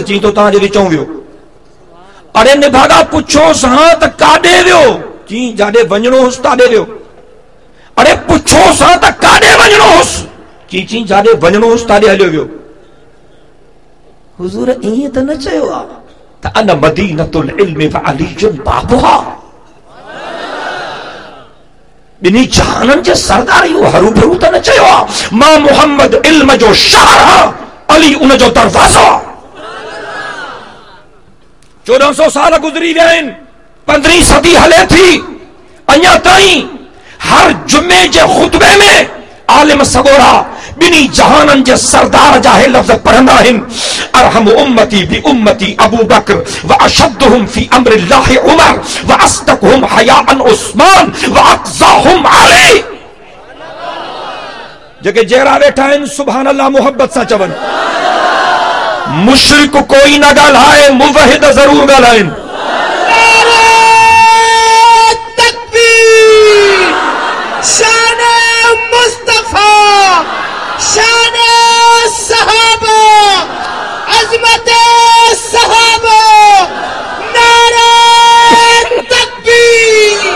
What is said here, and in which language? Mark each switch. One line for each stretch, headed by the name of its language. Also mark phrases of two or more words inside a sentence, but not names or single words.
Sindhi: चई तो तव्हांजे विचों वियो। अरे निभागा पुछोसि हा त काॾे वियो? जी जाॾे वञणो हुअसि ताॾे वियो। अरे पुछोसि हा त काॾे वञणो हुअसि? जी जाॾे वञणो हुअसि ताॾे हलियो वियो। हुज़ूर ईअं त न चयो आहे त
Arabic: أنا مدينة العلم وعلي بابها?
Sindhi: ॿिन्ही जहाननि जे सरदार इहो हरू भरू त न चयो आहे मां मुहम्मद इल्म जो शहर आहे, अली उन जो दरवाज़ो आहे। 1400 साल गुज़री विया आहिनि, 15वीं सदी हले थी, अञा ताईं हर जुमे जे खुतबे में आलिम सगोरा ॿिन्ही जहाननि जे सरदार जा हे लफ़्ज़ पढ़ंदा आहिनि,
Arabic: أرحم أمتي بأمتي أبو بكر وأشدهم في أمر الله عمر وأصدقهم حياء عثمان وأقضاهم علي.
Sindhi: जेके जहिड़ा वेठा आहिनि
Arabic: سبحان الله
Sindhi: मोहब्बत सां चवनि। मुशरिक कोई न ॻाल्हाए, मुवहिद ज़रूर ॻाल्हाइनि। शान मुस्तफा, शान सहाबा, अज़मत सहाबा, नारे तकबीर।